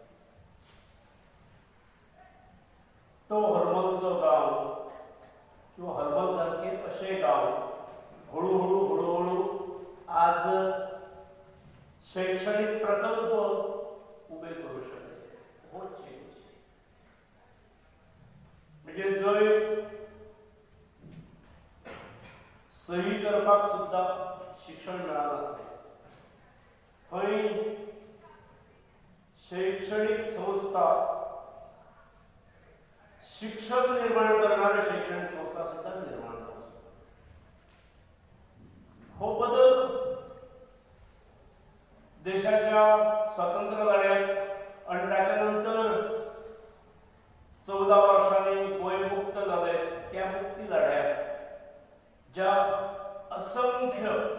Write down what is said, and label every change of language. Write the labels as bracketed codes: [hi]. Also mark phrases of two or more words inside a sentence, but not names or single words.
[kok] तो हरमलचो गांव किंवा हरमल सारखे असे गांव हळूहळू आज शैक्षणिक प्रकल्प उबे करू शकले. हो चेंज म्हणजे जंय सही करपाक सुद्धा शिक्षण मेळनासलें, थंय शैक्षणिक संस्था, शिक्षक निर्माण करणारे शैक्षणिक संस्था सुद्धा निर्माण करू. हो बदल देशाच्या स्वातंत्र्य लढ्यात आणि त्याच्यानंतर 14 वर्षांनी गोंय मुक्त झाले त्या मुक्ती लढ्यात ज्या असंख्य